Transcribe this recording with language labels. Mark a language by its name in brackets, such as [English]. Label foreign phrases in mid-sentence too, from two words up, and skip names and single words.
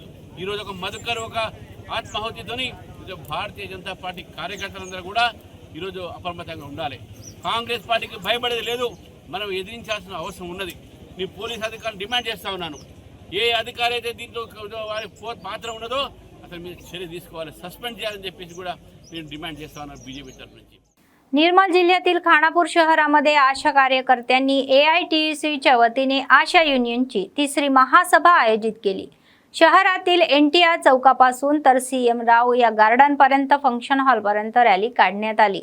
[Telugu] ఈరోజు ఒక మధుకర్ ఒక ఆత్మాహుతితోని భారతీయ జనతా పార్టీ కార్యకర్తలందరూ కూడా ఈరోజు అప్రమత్తంగా ఉండాలి. కాంగ్రెస్ పార్టీకి భయపడేది లేదు, మనం ఎదిరించాల్సిన అవసరం ఉన్నది. నీ పోలీస్ అధికారులు డిమాండ్ చేస్తూ ఉన్నాను, ఏ అధికారి అయితే దీంట్లో వారి పాత్ర ఉన్నదో అతని మీద చర్య తీసుకోవాలి, सस्पेंड చేయాలని చెప్పేసి కూడా నేను डिमांड చేస్తా ఉన్నాను బీజేపీ తర్ఫే నుంచి. [Marathi] निर्मल जिल्ह्यातील खानापूर शहरामध्ये आशा कार्यकर्त्यांनी AITUCच्या वतीने आशा युनियनची 3री महासभा आयोजित केली. शहरातील NTR चौकापासून तर CM राव या गार्डनपर्यंत फंक्शन हॉलपर्यंत रॅली काढण्यात आली.